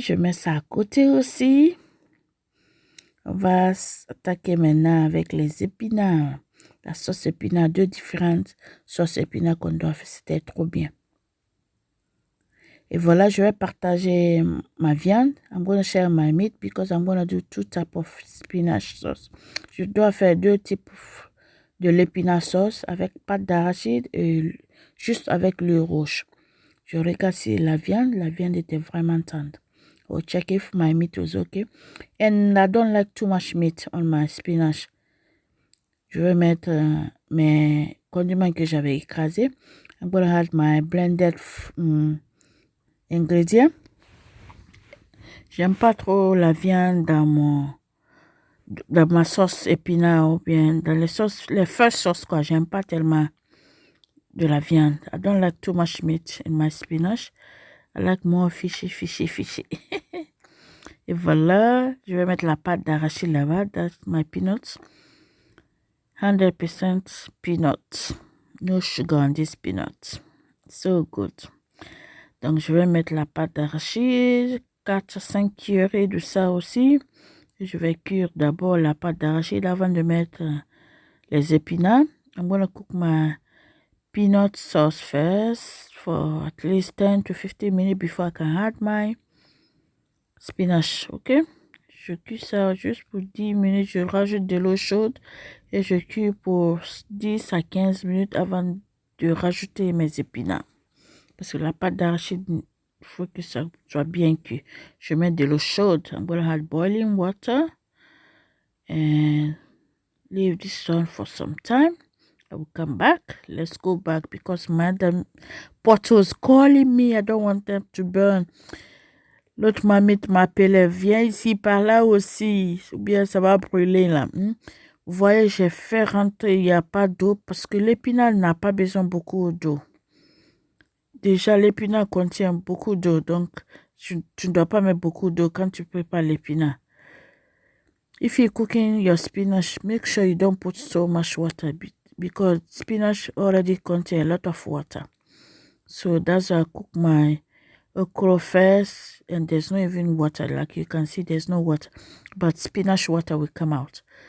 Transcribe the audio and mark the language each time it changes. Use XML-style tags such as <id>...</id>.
<fr>Je mets ça à côté aussi. On va attaquer maintenant avec les épinards. La sauce épinards, 2 différentes sauces épinards qu'on doit faire. C'était trop bien. Et voilà, je vais partager ma viande.</fr> <en>I'm going to share my meat because I'm going to do 2 types of spinach sauce.</en> <fr>Je dois faire 2 types de l'épinard sauce avec pâte d'arachide et juste avec l'huile rouge. Je regarde si la viande était vraiment tendre.</fr> <en>I'll check if my meat was okay. And I don't like too much meat on my spinach.</en> <fr>Je vais mettre mes condiments que j'avais écrasés.</fr> <en>I'm going to add my blended ingrédients.</en> <fr>J'aime pas trop la viande dans ma sauce épinard ou bien dans les</fr> <en>first sauces</en> <fr>quoi. J'aime pas tellement de la viande.</fr> <en>I don't like too much meat in my spinach. I like more fishy.</en> <fr>Et voilà, je vais mettre la pâte d'arachide là-bas.</fr> <en>That's my peanuts. 100% peanuts. No sugar on this peanuts. So good.</en> <fr>Donc, je vais mettre la pâte d'arachide, 4-5 cuillerées de ça aussi. Je vais cuire d'abord la pâte d'arachide avant de mettre les épinards.</fr> <en>I'm going to cook my peanut sauce first for at least 10 to 15 minutes before I can add my spinach, ok?</en> <fr>Je cuis ça juste pour 10 minutes. Je rajoute de l'eau chaude et je cuis pour 10 à 15 minutes avant de rajouter mes épinards. Parce que la pâte d'arachide, il faut que ça soit bien cuit. Je mets de l'eau chaude.</fr> <en>I'm going to add boiling water. And leave this on for some time. I will come back. Let's go back because Madam Potto's calling me. I don't want them to burn.</en> <fr>L'autre mamite m'appelait. Viens ici par là aussi. Ou bien ça va brûler là. Vous voyez, j'ai fait rentrer, il n'y a pas d'eau parce que l'épinard n'a pas besoin beaucoup d'eau. Déjà, l'épinard contient beaucoup d'eau, donc tu ne dois pas mettre beaucoup d'eau quand tu prépares l'épinard.</fr> <en>If you're cooking your spinach, make sure you don't put so much water because spinach already contains a lot of water. So that's why I cook my okra first, and there's not even water. Like you can see, there's no water, but spinach water will come out.</en>